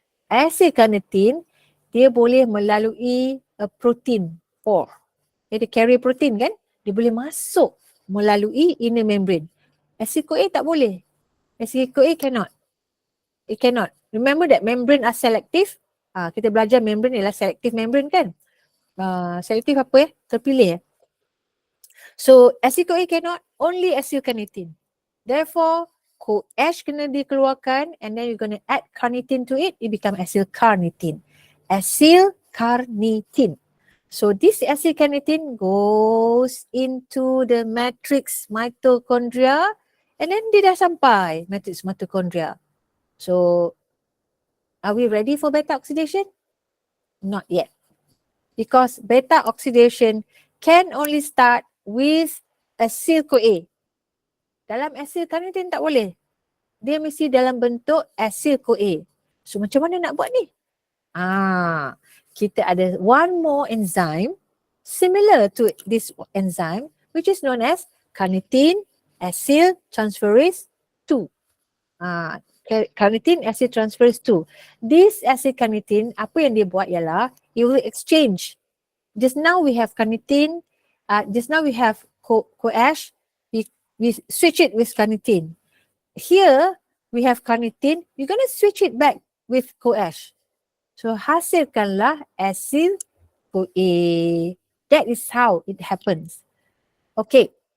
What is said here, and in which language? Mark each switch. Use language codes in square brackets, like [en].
[ms] Acyl-carnitine, dia boleh melalui a protein pore. Dia carrier protein kan? Dia boleh masuk melalui inner membrane. [en] Acyl-CoA tak boleh. Acyl-CoA cannot. It cannot. Remember that membrane are selective. [ms] Kita belajar membrane ialah selective membrane kan? Selective apa terpilih. [en] So acyl-CoA cannot, only acyl-carnitine. Therefore, CoAsh kena dikeluarkan and then you're going to add carnitine to it, it become acyl-carnitine. Acyl-carnitine. So this acyl-carnitine goes into the matrix mitochondria and then dia dah sampai matrix mitochondria. So are we ready for beta oxidation? Not yet. Because beta oxidation can only start with acyl-CoA. [ms] Dalam acyl-carnitine tak boleh. Dia mesti dalam bentuk acyl-CoA. [en] So macam mana nak buat ni? Kita ada one more enzyme similar to this enzyme which is known as carnitine acyl transferase 2. Carnitine acyl transferase 2. [ms] This acyl carnitine, apa yang dia buat ialah it will exchange. [en] Just now we have carnitine, just now we have CoAsh, we switch it with carnitine. Here we have carnitine, we're going to switch it back with CoAsh. So hasilkanlah acyl-CoA. That is how it happens. Okay.